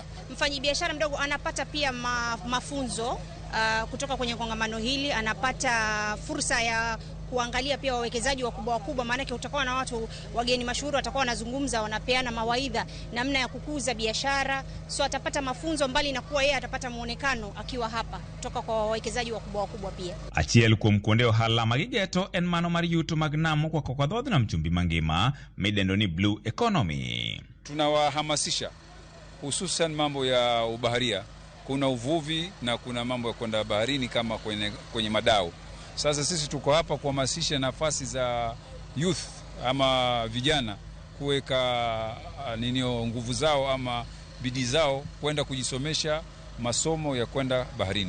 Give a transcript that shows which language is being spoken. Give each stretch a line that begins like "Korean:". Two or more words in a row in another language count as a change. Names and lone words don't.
Swahili: Mfanyabiashara mdogo anapata pia mafunzo kutoka kwenye kongamano hili, anapata fursa ya kuangalia pia wawekezaji wakubwa maana yake utakuwa na watu wageni mashuhuri watakuwa wanazungumza, wanapeana mawaidha namna ya kukuza biashara. So atapata mafunzo mbali na kuwa yeye atapata muonekano akiwa hapa kutoka kwa wawekezaji wakubwa pia.
Luo (Kenya and Tanzania): Achiel kuom kuonde ohala magigeto en mano mar yuto mag nam kwa kadho nam chumbi mangima midendo ni
English: blue economy.
Swahili: Tunawahamasisha hususan mambo ya ubaharia. Kuna uvuvi na kuna mambo ya kwenda baharini kama kwenye madao. Sasa sisi tuko hapa kuhamasisha nafasi za youth ama vijana kuweka nguvu zao ama bidii zao kwenda kujisomesha masomo ya kwenda baharini.